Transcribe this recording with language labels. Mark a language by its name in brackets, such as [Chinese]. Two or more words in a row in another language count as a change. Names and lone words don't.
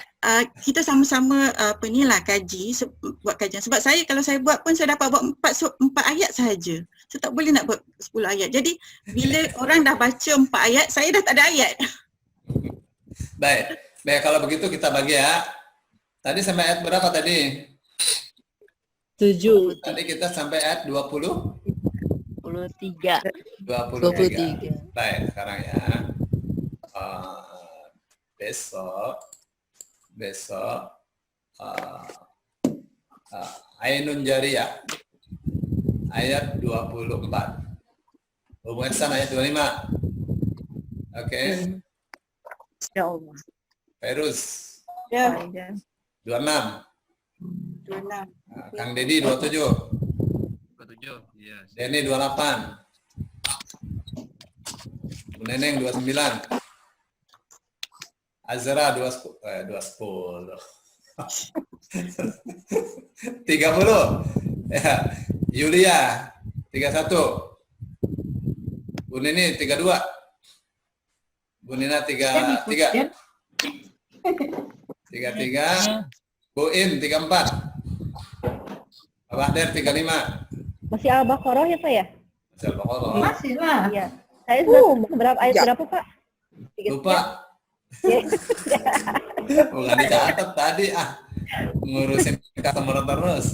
[Malay] Kita sama-sama kaji, buat kajian. Sebab kalau saya buat pun saya dapat buat 4 ayat sahaja. Saya tak boleh nak buat 10 ayat. Jadi bila orang dah baca 4 ayat, saya dah tak ada ayat. Baik, kalau begitu kita bagi ya. Tadi sampai ayat berapa tadi? 7. Tadi kita sampai ayat 23. 23. Baik, sekarang ya. [Indonesian] Besok Ainun Jariyah ayat 24. Hubungan sana ayat 25. Oke. Insyaallah. Feruz Ya. 26. 26. Kang Dedi 27. 27. Iya. Denny 28. Bu Neneng 29. Azra 20. 30. Ya. Yulia 31. Bu Nini 32. Bu Nina 33. 33. Bu Im 34. Pak Bahder 35. Masih Al-Baqarah ya Pak ya? Masih Al-Baqarah. Masih lah. Iya. Saya sudah berapa ayat berapa Pak? 33. Lupa. Bukan dicatat tadi ngurusin customer terus.